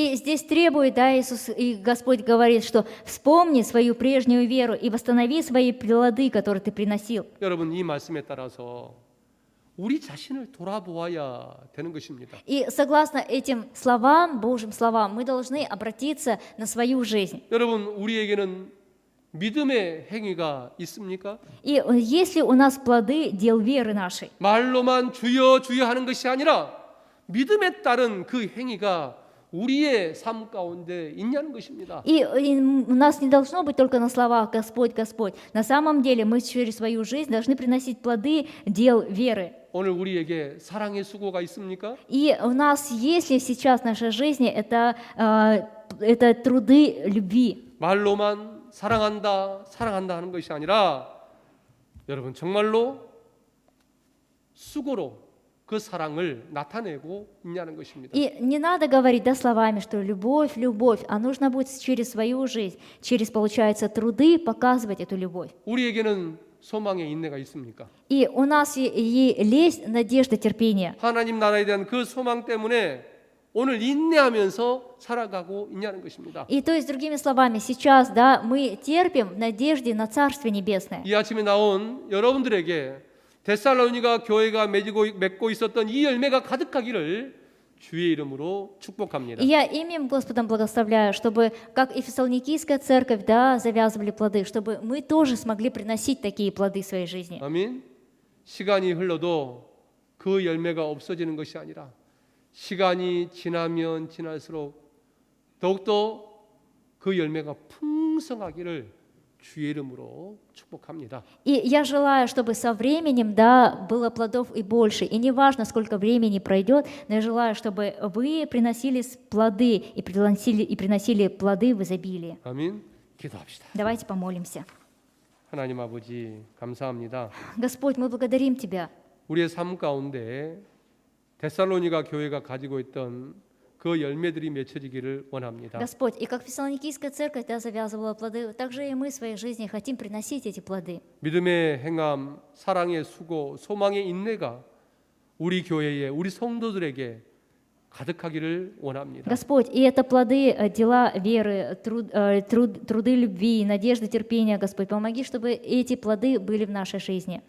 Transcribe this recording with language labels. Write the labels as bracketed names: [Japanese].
[Russian] И здесь требует, да, Иисус, и Господь говорит, что вспомни свою прежнюю веру и восстанови свои плоды, которые ты приносил. [Korean] 여러분, 이 말씀에 따라서 우리 자신을 돌아보아야 되는 것입니다. [Russian] И согласно этим словам, Божьим словам, мы должны обратиться на свою жизнь. [Korean] 여러분, 우리에게는 믿음의 행위가 있습니까? [Russian] И есть ли у нас плоды дел веры нашей? [Korean] 말로만 주여 주여 하는 것이 아니라 믿음에 따른 그 행위가 우리의 삶 가운데 있냐는 것입니다. [Russian] И у нас не должно быть только на словах «Господь, Господь». На самом деле мы через свою жизнь должны приносить плоды дел веры. [Korean] 오늘 우리에게 사랑의 수고가 있습니까? [Russian] И у нас есть ли сейчас в нашей жизни это труды любви? [Korean] 말로만 사랑한다 하는 것이 아니라 여러분 정말로 수고로 그 사랑을 나타내고 있냐는 것입니다. [Russian] И не надо говорить, да, словами, что любовь, любовь, а нужно будет через свою жизнь, через, получается, труды показывать эту любовь. [Korean] 우리에게는 소망의 인내가 있습니까? [Russian] И у нас есть надежда, терпение. [Korean] 하나님 나라에 대한 그 소망 때문에 오늘 인내하면서 살아가고 있냐는 것입니다. [Russian] И то есть, другими словами, сейчас, да, мы терпим в надежде на Царствие Небесное. [Korean] 이 아침에 나온 여러분들에게 데살로니가 교회가 맺고 있었던 이 열매가 가득하기를 주의 이름으로 축복합니다. [Russian] И я именем Господом благословляю, чтобы, как и Фессалоникийская церковь, да, завязывали плоды, чтобы мы тоже смогли приносить такие плоды в своей жизни. [Korean] 아멘. 시간이 흘러도 그 열매가 없어지는 것이 아니라 시간이 지나면 지날수록 더욱더 그 열매가 풍성하기를 주의 이름으로 축복합니다. [Russian] И я желаю, чтобы со временем, да, было плодов и больше. И не важно, сколько времени пройдет, но я желаю, чтобы вы приносили плоды и приносили плоды в изобилии. [Korean] 아멘. 기도합시다. [Russian] Давайте помолимся. [Korean] 하나님 아버지 감사합니다. [Russian] Господь, мы благодарим Тебя. [Korean] 우리의 삶 가운데 데살로니가 교회가 가지고 있던 그 열매들이 맺혀지기를 원합니다. [Russian] Господь, и как Фессалоникийская церковь, да, завязывала плоды, так же и мы в своей жизни хотим приносить эти плоды. [Korean] 믿음의 행함, 사랑의 수고, 소망의 인내가 우리 교회에 우리 성도들에게 가득하기를 원합니다. [Russian] Господь, и это плоды, дела веры, труды любви, надежды, терпения, Господь, помоги, чтобы эти плоды были в нашей жизни.